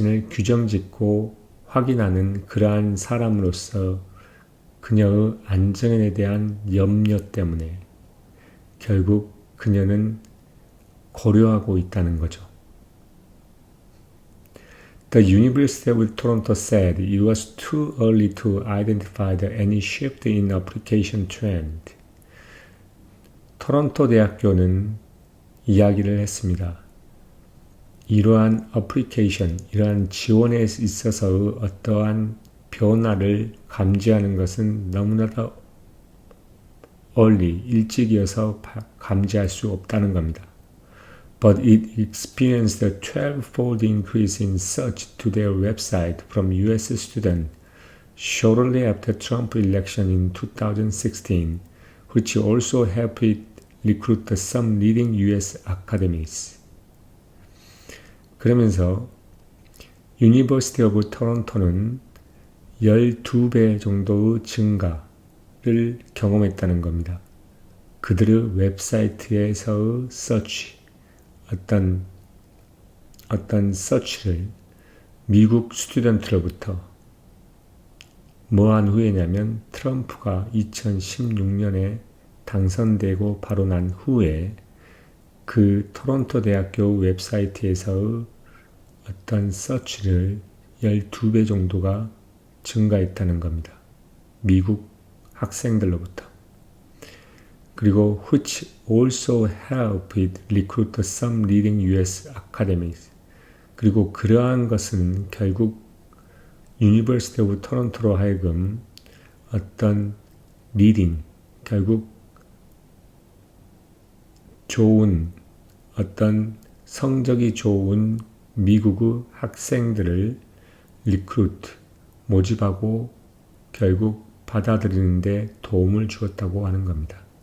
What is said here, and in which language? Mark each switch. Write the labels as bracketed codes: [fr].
[ko] 규정짓고 확인하는 그러한 사람으로서 그녀의 안정에 대한 염려 때문에 결국 그녀는 고려하고 있다는 거죠. [en] The University of Toronto said it was too early to identify any shift in application trend. [ko] 토론토 대학교는 이야기를 했습니다. 이러한 어플리케이션, 이러한 지원에 있어서의 어떠한 변화를 감지하는 것은 너무나도 일찍이어서 감지할 수 없다는 겁니다. [en] But it experienced a 12-fold increase in search to their website from U.S. students shortly after Trump election in 2016, which also helped it recruit some leading U.S. academies. [ko] 그러면서 University of Toronto는 12배 정도의 증가를 경험했다는 겁니다. 그들의 웹사이트에서의 서치, 어떤 서치를 미국 스튜던트로부터 뭐한 후에냐면 트럼프가 2016년에 당선되고 바로 난 후에 그 토론토 대학교 웹사이트에서의 어떤 서치를 12배 정도가 증가했다는 겁니다. 미국 학생들로부터. 그리고 [en] which also helped it recruit some leading U.S. academies. [ko] 그리고 그러한 것은 결국 University of Toronto로 하여금 어떤 leading, 결국 좋은 어떤 성적이 좋은 미국의 학생들을 모집하고 결국 받아들이는데 도움을 주었다고 하는 겁니다.